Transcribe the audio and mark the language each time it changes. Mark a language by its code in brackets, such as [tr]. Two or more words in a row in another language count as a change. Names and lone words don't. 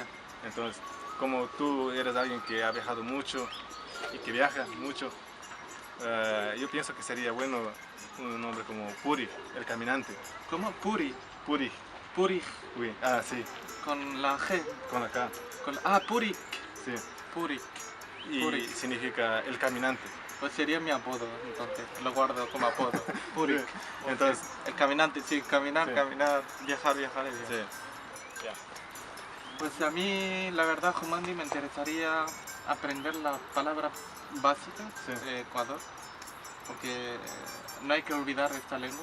[es] Entonces, como tú eres alguien que ha viajado mucho y que viaja mucho, yo pienso que sería bueno un nombre como Puri, el caminante. ¿Cómo? Puri. Puri. Puri. Uy, ah, sí. Con la G. Con acá. Purik. Sí. Purik. Y Purik. Significa el caminante. Pues sería mi apodo, entonces lo guardo como apodo. Purik. Entonces, el caminante, sí, caminar, sí. Caminar, viajar y viajar. Sí. Yeah. Pues a mí, la verdad, Jumandi, me interesaría aprender las palabras básicas de Ecuador, porque no hay que olvidar esta lengua,